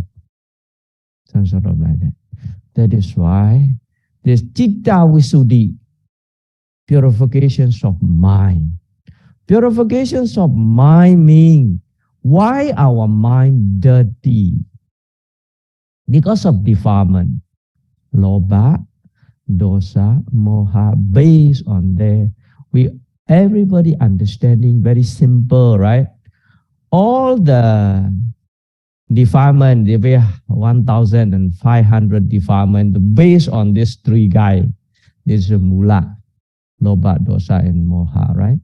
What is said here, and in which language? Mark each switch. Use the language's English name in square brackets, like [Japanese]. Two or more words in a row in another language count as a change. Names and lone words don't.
[English] Some sort of like that. That is why this Citta Visuddhi, purifications of mind. Purifications of mind mean why our mind dirty? Because of defilement. [Pali] Lobha, dosa, moha, [English] based on there. Everybody understanding very simple, right? All the defilement, there were 1,500 defilement based on these three guys. This is [Pali] mula, lobha, dosa, [English] and moha, right?